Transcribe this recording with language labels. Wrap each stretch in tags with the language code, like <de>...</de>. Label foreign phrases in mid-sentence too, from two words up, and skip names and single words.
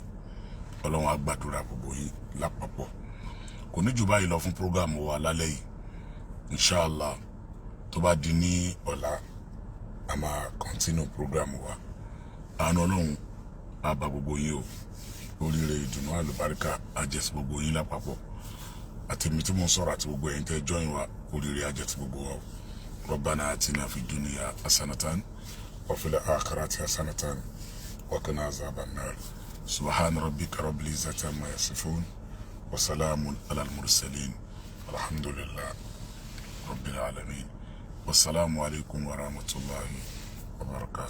<yo>ọlọ́run á gbàdúrà gbogbo yín lápapọ̀ kò ní jù báyìí lọ fún program wa lálẹ́ yìí</yo> <ar>إن شاء الله</ar> <yo>tó bá di ní ọ̀la a máa</yo> <en>continue program</en> <yo>wa àánú ọlọ́run á bá gbogbo yín o oríire ìdùnnú àlùbáríkà á jẹ́ sí gbogbo yín lápapọ̀ àtẹ̀mí tí mo ń sọ̀rọ̀ àti gbogbo ẹ̀yin tẹ́ join wa oríire á jẹ́ sí gbogbo wa o</yo> <ar>ربنا آتنا في الدنيا حسنة وفي الآخرة حسنة وقنا عذاب النار سبحان ربك رب العزة عما يصفون وسلام على المرسلين الحمد لله رب العالمين والسلام عليكم ورحمة الله وبركاته.</ar>